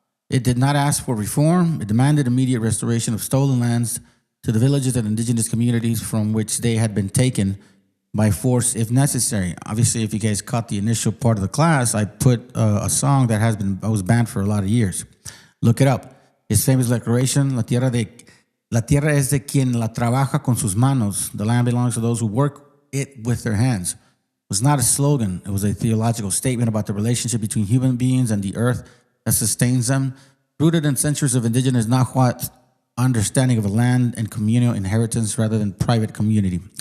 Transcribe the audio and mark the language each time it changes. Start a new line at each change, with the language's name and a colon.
English: It did not ask for reform. It demanded immediate restoration of stolen lands to the villages and indigenous communities from which they had been taken by force if necessary. Obviously, if you guys caught the initial part of the class, I put a song that was banned for a lot of years. Look it up. His famous declaration,
Spanish: la tierra es de quien la trabaja con sus manos.
English: The land belongs to those who work it with their hands. It was not a slogan. It was a theological statement about the relationship between human beings and the earth that sustains them, rooted in centuries of indigenous Nahuatl understanding of land and communal inheritance rather than private commodity.